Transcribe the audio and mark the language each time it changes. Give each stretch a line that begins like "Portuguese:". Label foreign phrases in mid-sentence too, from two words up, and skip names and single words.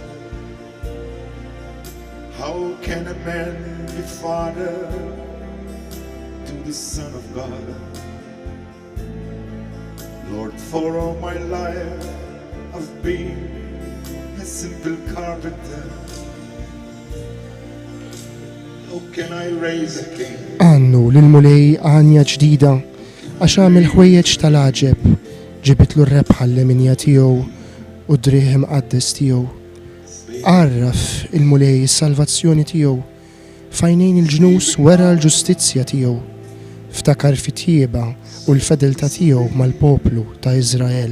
English: How can a man be father to the Son of God? Lord, for all my life I've been a simple carpenter. How can I raise a king?
Maltese: Għannu lil-mulej għanja ġdida għax għamil ħwejjeġ tal-għaġeb, ġibitlu r-rebħa l-leminja tiegħu u d-drieħ imqaddes tiegħu. Għarraf il-mulej is-salvazzjoni tiegħu, fajnejn il-ġnus wera l-ġustizzja tiegħu, ftakar fit-tjieba u l-fedelta tiegħu mal-poplu ta' Iżrael.